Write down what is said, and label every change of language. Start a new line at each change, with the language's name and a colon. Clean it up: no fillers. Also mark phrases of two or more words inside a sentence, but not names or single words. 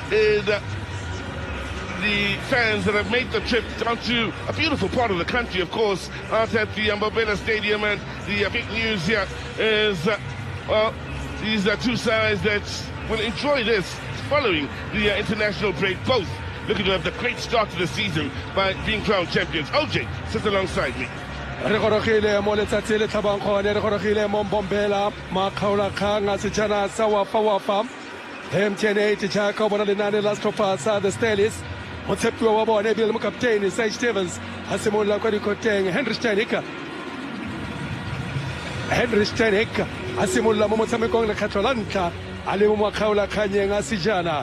English: The fans that have made the trip down to a beautiful part of the country, of course, out at the Mabela Stadium. And the big news here is, well, these are two sides that will enjoy this following the international break, both looking to have the great start to the season by being crowned champions. OJ sits alongside me.
Tswana: Re gorogile mo letsatsi le tlhabang gone, re gorogile mo Mbombela makgaolakgang a sejana sa wafa MTN8 jaaka o bona lenane la setlhopha sa the Stellies. Motshepiwa wa bone ebile le mokapteine Sage Stevens a simolola kwa dikoteng. Henry Steinheck a simolola mo motshamekong lekgetlho la ntlha a le mo makgaolakganyeng a sejana.